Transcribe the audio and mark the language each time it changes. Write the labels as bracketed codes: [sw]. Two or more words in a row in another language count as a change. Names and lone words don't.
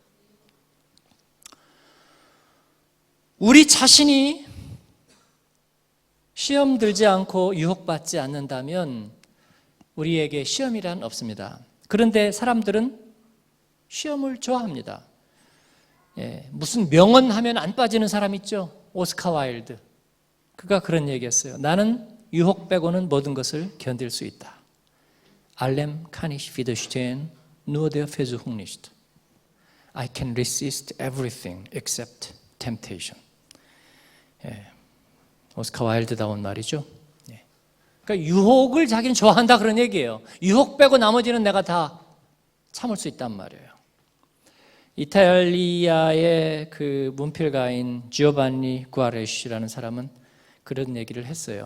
[ko] 우리 자신이 시험 들지 않고 유혹받지 않는다면 우리에게 시험이란 없습니다. 그런데 사람들은 시험을 좋아합니다. 무슨 명언하면 안 빠지는 사람 있죠? 오스카 와일드. 그가 그런 얘기했어요. 나는 유혹 빼고는 모든 것을 견딜 수 있다. [de] Allem kann ich widerstehen, nur der Versuchung nicht. [en] I can resist everything except temptation. [ko] 오스카 와일드다운 말이죠. 그러니까 유혹을 자기는 좋아한다 그런 얘기예요. 유혹 빼고 나머지는 내가 다 참을 수 있단 말이에요. 이탈리아의 그 문필가인 지오반니 구아레시라는 사람은 그런 얘기를 했어요.